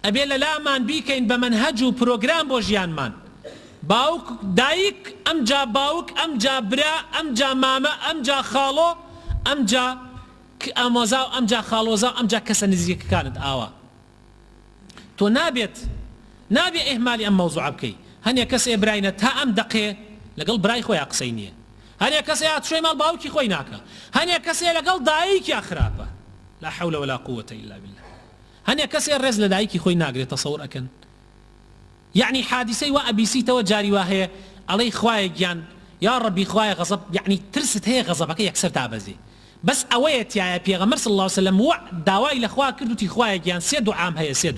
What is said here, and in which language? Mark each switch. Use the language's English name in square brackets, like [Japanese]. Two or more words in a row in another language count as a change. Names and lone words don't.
[Central Kurdish] ئەبێ لە لامان بیکەین بە مەنهەج و پرۆگرام بۆ ژیانمان باوک دایک ئەمجا باوک ئەمجا برا ئەمجا مامە ئەمجا خاڵۆ ئەمجا ئامۆزا و ئەمجا خاڵۆزا و ئەمجا کەسە نزیکەکانت ئاوا تۆ نابێت ئێهمالی ئەم مەوزوعە بکەی هەنێک کەسێ براینە تا ئەم دەقێ لەگەڵ برای خۆیان قسەی نییە هەنێک کەسێ هاتووشۆی ماڵ باوکی خۆی ناکە هەنێک کەسێ لەگەڵ دایکیان خراپە [Arabic] لا حول ولا قوة إلا بالله [Central Kurdish] هەنێک کەسێ ڕێز لە دایکی خۆی ناگرێت تەسەوور ئەکەن یعنی حادیسەی وا ئەبیسیتەوە جاری وا هەیە ئەڵەی خوایە گیان [Arabic] یا ڕەبی [Central Kurdish] خوایە غەزەب یعنی ترست هەیە غەزەبەکە یەکسەر دابەزێ بەس ئەوەیە تایە پێغەمبەر [Arabic] صلی الله عليه وسلم [Central Kurdish] داوای لە خوا کرد وتی خوایە گیان سێ دوعام هەیە سێ